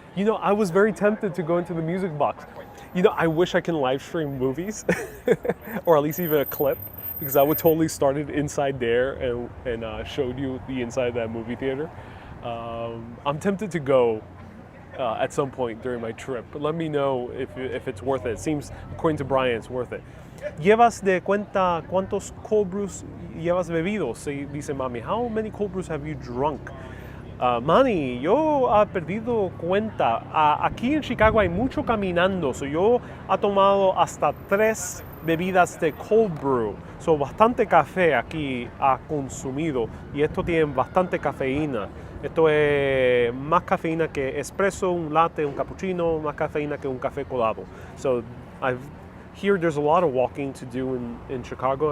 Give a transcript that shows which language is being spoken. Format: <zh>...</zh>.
<en>You know, I was very tempted to go into the Music Box. You know, I wish I can live stream movies or at least even a clip, because I would totally start it inside there and showed you the inside of that movie theater. I'm tempted to go at some point during my trip, but let me know if it's worth it. It seems, according to Brian, it's worth it.</en> <es>¿Llevas de cuenta cuántos cold brews llevas bebido? Dice Mami.</es> <en>How many cold brews have you drunk?</en> <es>Manny, yo he perdido cuenta. Aquí en Chicago hay mucho caminando, so yo he tomado hasta 3 bebidas de cold brew. So bastante café aquí ha consumido y esto tiene bastante cafeína. Esto es más cafeína que espresso, un latte, un cappuccino, más cafeína que un café colado.</es> <en>So here there's a lot of walking to do in Chicago.</en>